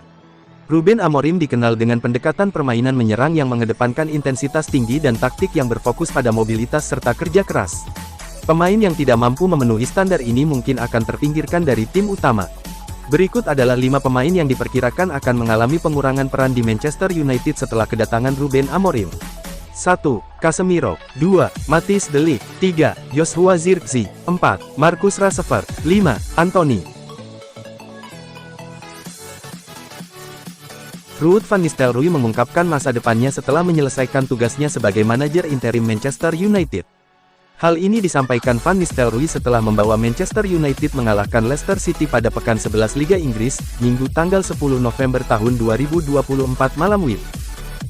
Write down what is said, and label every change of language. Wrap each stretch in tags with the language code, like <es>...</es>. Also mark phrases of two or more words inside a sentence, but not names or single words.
<id>Ruben Amorim dikenal dengan pendekatan permainan menyerang yang mengedepankan intensitas tinggi dan taktik yang berfokus pada mobilitas serta kerja keras. Pemain yang tidak mampu memenuhi standar ini mungkin akan terpinggirkan dari tim utama. Berikut adalah 5 pemain yang diperkirakan akan mengalami pengurangan peran di Manchester United setelah kedatangan Ruben Amorim. 1. Casemiro. 2. Matthijs de Ligt. 3. Joshua Zirkzee. 4. Marcus Rashford. 5. Anthony. Ruud van Nistelrooy mengungkapkan masa depannya setelah menyelesaikan tugasnya sebagai manajer interim Manchester United. Hal ini disampaikan Van Nistelrooy setelah membawa Manchester United mengalahkan Leicester City pada pekan 11 Liga Inggris, Minggu tanggal 10 November tahun 2024 malam WIB.</id>